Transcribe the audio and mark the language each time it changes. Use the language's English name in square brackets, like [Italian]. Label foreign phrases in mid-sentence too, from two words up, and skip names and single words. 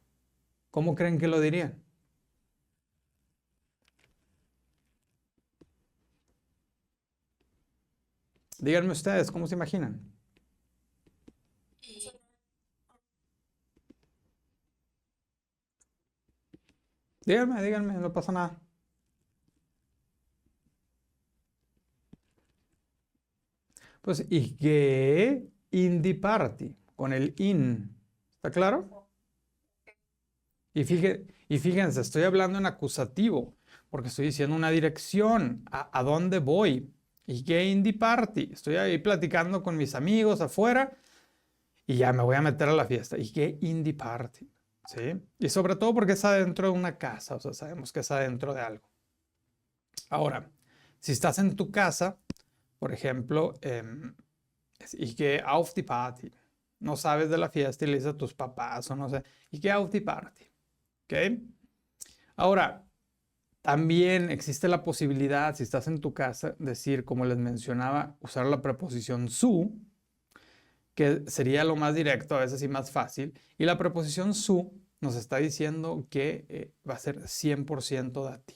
[Spanish] ¿Cómo creen que lo dirían? Díganme ustedes, ¿cómo se imaginan? Y Díganme, no pasa nada. Pues, [German] ich gehe in die Party, [Spanish] con el in. ¿Está claro? Y fíjense, estoy hablando en acusativo, porque estoy diciendo una dirección, a dónde voy. [German] Ich gehe in die Party. [Spanish] Estoy ahí platicando con mis amigos afuera y ya me voy a meter a la fiesta. [German] Ich gehe in die Party. [Spanish] ¿Sí? Y sobre todo porque es adentro de una casa, o sea, sabemos que es adentro de algo. Ahora, si estás en tu casa, por ejemplo, [German] ich gehe auf die Party. [Spanish] No sabes de la fiesta y le dices a tus papás o no sé, [German] ich gehe auf die Party. [Spanish] ¿Ok? Ahora, también existe la posibilidad, si estás en tu casa, decir, como les mencionaba, usar la preposición su, que sería lo más directo, a veces y más fácil. Y la preposición su nos está diciendo que va a ser 100% dativo.